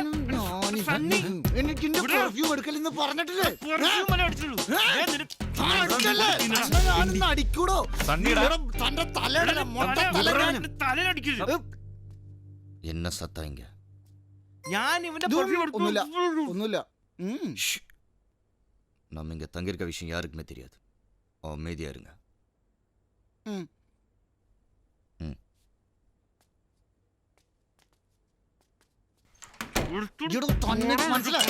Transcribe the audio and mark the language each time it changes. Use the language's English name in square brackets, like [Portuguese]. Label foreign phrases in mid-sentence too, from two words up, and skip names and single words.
[Malayalam] എനിക്ക് പെർഫ്യൂം എടുക്കലെന്ന് പറഞ്ഞിട്ടില്ലേ? അടിക്കൂടോ സണ്ണിടാ തന്റെ തലയുടെ മൊട്ട തല തലയിലടിക്കരുത്. [Tamil] என்ன சத்தம் இங்க [Malayalam] ഞാൻ ഇവന്റെ ഇതും perfume എടുത്തു. ഒന്നുമില്ല. ഒന്നുമില്ല [Tamil] நம்ம இங்க தங்கியிருக்க விஷயம் யாருக்குமே தெரியாது அமைதியா இருங்க [Malayalam] എടോ, തന്നെ മനസ്സിലായി.